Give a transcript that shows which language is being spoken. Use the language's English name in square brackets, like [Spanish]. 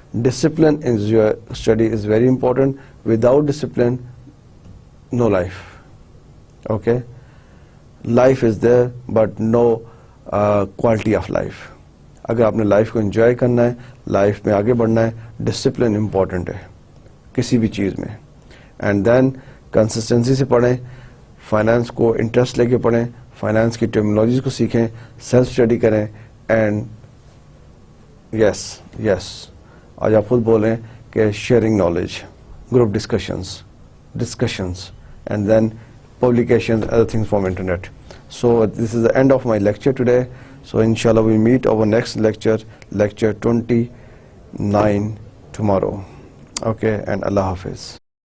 [English] Discipline in your study is very important. Without discipline no life. Okay, life is there but no quality of life. [Urdu] اگر آپ نے life کو enjoy کرنا ہے, life میں آگے بڑھنا ہے, ڈسپلن امپورٹنٹ ہے کسی بھی چیز میں. اینڈ دین کنسسٹنسی سے پڑھیں, فائنانس کو انٹرسٹ لے کے پڑھیں, فائنانس کی ٹرمینالوجیز کو سیکھیں, سیلف اسٹڈی کریں. اینڈ یس آج آپ خود بولیں کہ sharing knowledge, group discussions and then [English] publications, other things from internet. So this is the end of my lecture today. So inshallah we meet our next lecture 29 tomorrow. Okay, and Allah Hafiz.